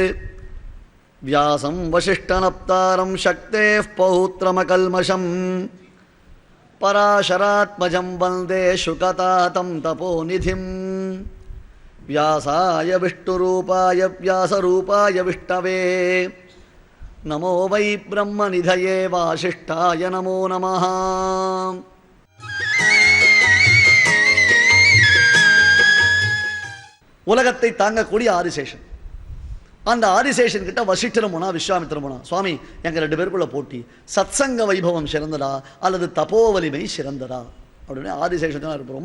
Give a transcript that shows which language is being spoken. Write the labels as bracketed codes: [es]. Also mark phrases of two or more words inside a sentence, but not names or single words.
[sa] व्यासं वसिष्ठनप्तारं शक्तेः पौत्रमकल्मषं पराशरात्मजं वन्दे शुकतातं तपोनिधिम्. व्यासाय विष्णुरूपाय व्यासरूपाय विष्णवे नमो वै ब्रह्मनिधये वासिष्ठाय नमो नमः. [ta] உலகத்தை தாங்கக்கூடிய ஆதிசேஷன். அந்த ஆதிசேஷன் கிட்ட வசிஷ்டரும் போனா விஸ்வாமித்திரம் போனா, சுவாமி எங்க 2 பேருக்குள்ள போட்டி, சத்சங்க வைபவம் சிறந்ததா அல்லது தபோவலிமை சிறந்ததா அப்படின்னு ஆதிசேஷன் இருப்போம்.